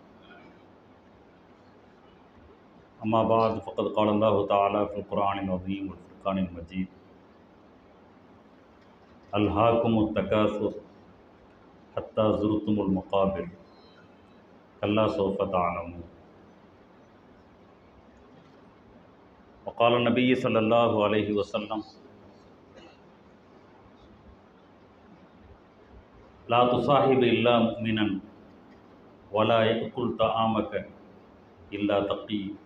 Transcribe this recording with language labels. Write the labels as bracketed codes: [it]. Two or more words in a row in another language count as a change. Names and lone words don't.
[ar] أما بعد فقد قال الله تعالى في القرآن العظيم والفرقان المجيد ألهاكم التكاثر حتى زرتم المقابر كلا سوف تعلمون. وقال النبي صلى الله عليه وسلم لا تصاحب إلا مؤمنا ولا يأكل طعامك إلا تقي.